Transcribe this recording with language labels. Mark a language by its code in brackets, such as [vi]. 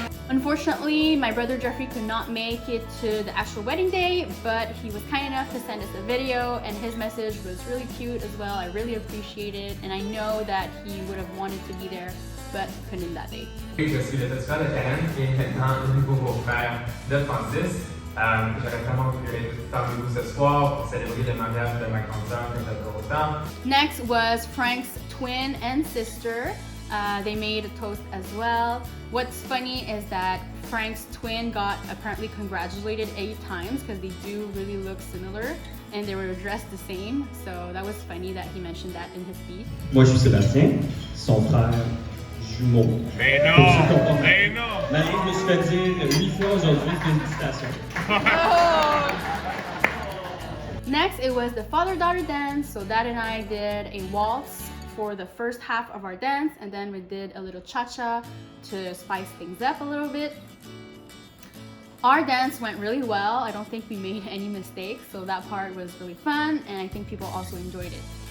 [en] Unfortunately, my brother Jeffrey could not make it to the actual wedding day, but he was kind enough to send us a video, and his message was really cute as well. I really appreciate it, and I know that he would have wanted to be there, but couldn't that day. [fr] Je suis le petit frère de Karen et maintenant le nouveau beau-frère de Francis. J'aurais tellement voulu être parmi vous ce soir pour célébrer le mariage de ma grande sœur que j'adore autant. [en] Next was Frank's twin and sister. They made a toast as well. What's funny is that Frank's twin got apparently congratulated 8 times because they do really look similar and they were dressed the same. So that was funny that he mentioned that in his speech. [fr] Moi, je suis Sébastien, son frère jumeau. Mais non! Mais non! Marie, je me suis fait dire 8 fois aujourd'hui, félicitations. [en] Next, it was the father-daughter dance. So Dad and I did a waltz for the first half of our dance, and then we did a little cha-cha to spice things up a little bit. Our dance went really well. I don't think we made any mistakes, so that part was really fun, and I think people also enjoyed it.